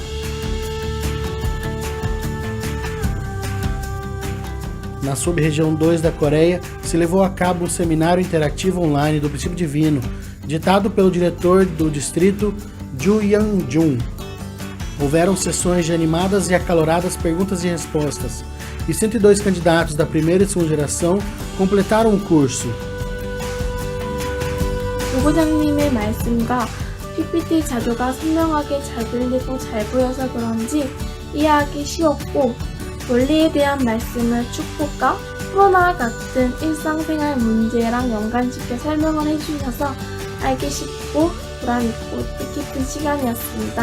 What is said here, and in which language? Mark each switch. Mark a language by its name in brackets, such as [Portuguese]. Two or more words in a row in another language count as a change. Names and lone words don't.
[Portuguese] Na sub-região 2 da Coreia, se levou a cabo um seminário interativo online do princípio divino, ditado pelo diretor do distrito Ju Yang-jun. Houveram sessões de animadas e acaloradas perguntas e respostas, e 102 candidatos da primeira e segunda geração completaram o curso. [Korean] 부부장님의 말씀과 PPT 자료가 선명하게 잘 들리고 잘 보여서 그런지 이해하기 쉬웠고, 원리에 대한 말씀을 축복과 코로나와 같은 일상생활 문제랑 연관시켜 설명을 해주셔서 알기 쉽고 보람있고 뜻깊은 시간이었습니다.